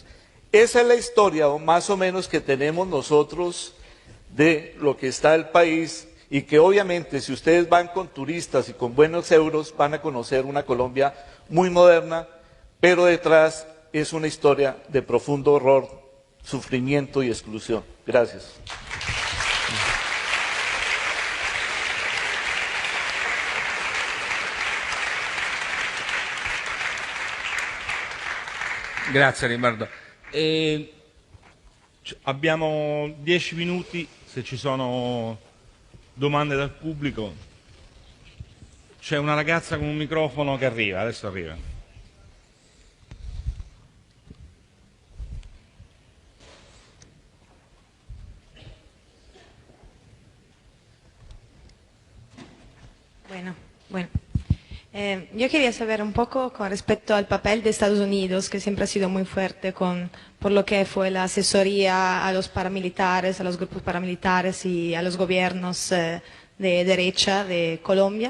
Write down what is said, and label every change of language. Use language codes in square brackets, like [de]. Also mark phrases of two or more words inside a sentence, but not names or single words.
[es] Esa es la historia, o más o menos, que tenemos nosotros de lo que está el país, y que obviamente si ustedes van con turistas y con buenos euros van a conocer una Colombia muy moderna, pero detrás es una historia de profundo horror, sufrimiento y exclusión. Gracias. [it] Grazie Riccardo. Abbiamo 10 minuti, se ci sono domande dal pubblico. C'è una ragazza con un microfono che arriva, adesso arriva. [es] Bueno. Yo quería saber un poco con respecto al papel de Estados Unidos, que siempre ha sido muy fuerte por lo que fue la asesoría a los paramilitares, a los grupos paramilitares y a los gobiernos de derecha de Colombia.